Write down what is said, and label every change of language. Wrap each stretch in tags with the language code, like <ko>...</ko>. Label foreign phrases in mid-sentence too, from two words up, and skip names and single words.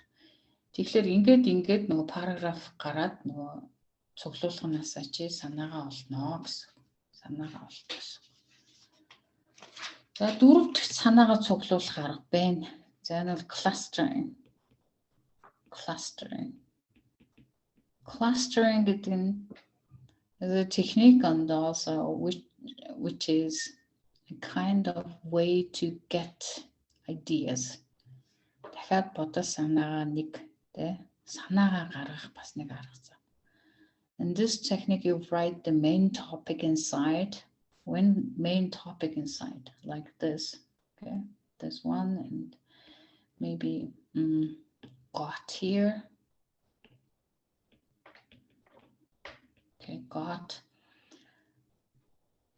<mn>Тэгэхээр ингээд нөгөө параграф гараад нөгөө цуглуулганаасаа чи санаагаа олно гэсэн. Санаагаа олно гэсэн. За дөрөв дахь санаагаа цуглуулах арга байна. За энэ бол</mn> <en>clustering. Clustering</en> <mn>гэдэг нь</mn> <en>is a technique and also which is a kind of way to get ideas.</en> <mn>Дахиад бодож санаагаа нэг тэ санаагаа гаргах бас нэг арга.</mn> <en>In this technique you write the main topic inside. One main topic inside, like this. Okay, this one, and maybe got here. Okay, got.</en>